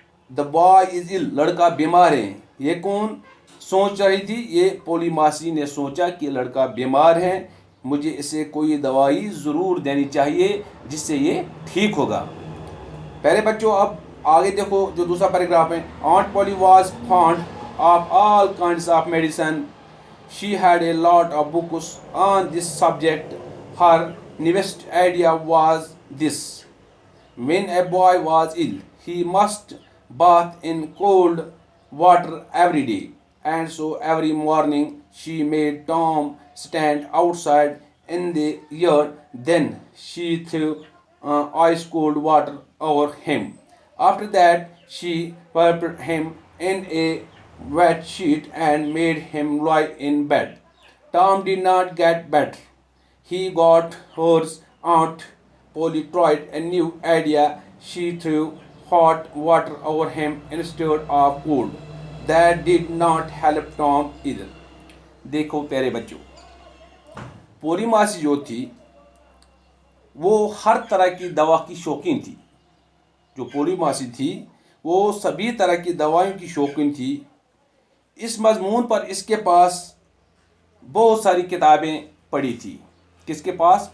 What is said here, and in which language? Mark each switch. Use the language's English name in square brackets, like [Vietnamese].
[English] the boy is ill, [Hindi] लड़का बीमार है। ये कौन सोच रही थी? ये पोली मासी ने सोचा कि लड़का बीमार है, मुझे इसे कोई दवाई ज़रूर देनी चाहिए जिससे ये ठीक होगा। प्यारे बच्चों, अब आगे देखो जो दूसरा पैराग्राफ है। [English] Aunt Polly was fond of all kinds of medicine. She had a lot of books on this subject. Her newest idea was this: when a boy was ill, he must bath in cold water every day. And so every morning she made Tom stand outside in the yard. Then she threw ice cold water over him. After that, she wrapped him in a wet sheet and made him lie in bed. Tom did not get better. He got hers. Aunt Polly tried a new idea. She threw hot water over him instead of cold. That did not help Tom either. [Hindi] देखो प्यारे बच्चों, पोरी मासी जो थी वो हर तरह की दवा की शौकीन थी। जो पोरी मासी थी वो सभी तरह की दवाइयों की शौकीन थी। इस मजमून पर इसके पास बहुत सारी किताबें पढ़ी थी। किसके पास?